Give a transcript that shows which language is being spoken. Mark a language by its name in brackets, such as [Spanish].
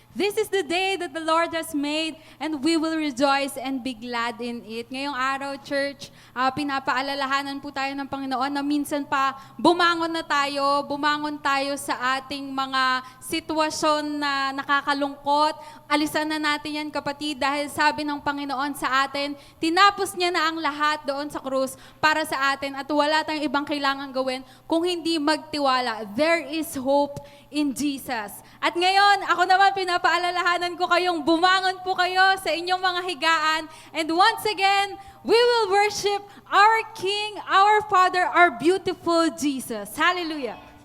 [English] This is the day that the Lord has made and we will rejoice and be glad in it. [Filipino] Ngayong araw, church, pinapaalalahanan po tayo ng Panginoon na minsan pa bumangon tayo sa ating mga sitwasyon na nakakalungkot. Alisan na natin yan, kapatid, dahil sabi ng Panginoon sa atin, tinapos niya na ang lahat doon sa krus para sa atin at wala tayong ibang kailangan gawin kung hindi magtiwala. [English] There is hope in Jesus. [Filipino] At ngayon, ako naman pinapaalalahanan ko kayong bumangon po kayo sa inyong mga higaan. [English] And once again, we will worship our King, our Father, our beautiful Jesus. Hallelujah.